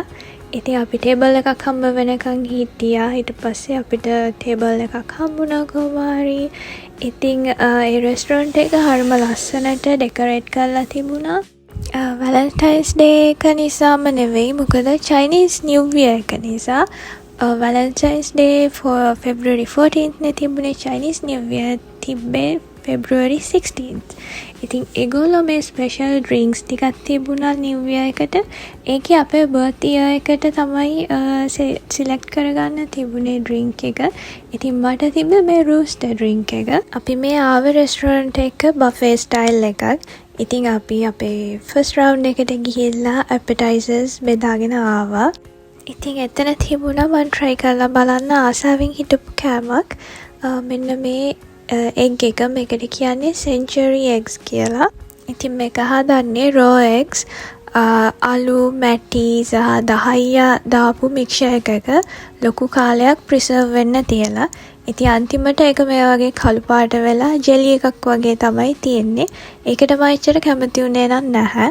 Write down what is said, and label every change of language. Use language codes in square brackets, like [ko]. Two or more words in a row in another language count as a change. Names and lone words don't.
[si] ඉතින් අපි ටේබල් එකක් හම්බ වෙනකන් හිටියා. ඊට පස්සේ අපිට ටේබල් එකක් හම්බුණා කොහොමහරි. ඉතින් ඒ රෙස්ටොරන්ට් එක හරිම ලස්සනට ඩෙකොරේට් කරලා තිබුණා. Valentine's Day එක නිසාම නෙවෙයි, මොකද Chinese New Year එක නිසා. Valentine's Day for February 14th නේ තිබුණේ. Chinese New Year තිබ්බේ February 16th. ඉතින් ඒගොල්ලෝ මේ [en] special drinks [si] ටිකක් තිබුණා New Year එකට. ඒකේ අපේ [en] birth year [si] එකට තමයි සිලෙක්ට් කරගන්න තිබුණේ ඩ්‍රින්ක් එක. ඉතින් මට තිබ්බේ මේ [en] rooster drink [si] එක. අපි මේ ආවේ රෙස්ටොරන්ට් එක [en] buffet style [si] එකක්. ඉතින් අපි අපේ [en] first round [si] එකට ගිහිල්ලා ඇපටයිසර්ස් බෙදාගෙන ආවා. ඉතින් එතන තිබුණා මම try කරලා බලන්න ආසාවෙන් හිටපු කෑමක්. මෙන්න මේ egg එක. මේකට කියන්නේ [en] century eggs [si] කියලා. ඉතින් මේක හදන්නේ [en] raw eggs, [si] අලු මැටි සහ දහය දාපු මික්ෂර් එකක ලොකු කාලයක් ප්‍රිසර්ව් වෙන්න තියලා. ඉතින් අන්තිමට ඒක මේ වගේ කළු පාට වෙලා ජෙලි එකක් වගේ තමයි තියෙන්නේ. ඒකට මම එච්චර කැමති උනේ නැහැ.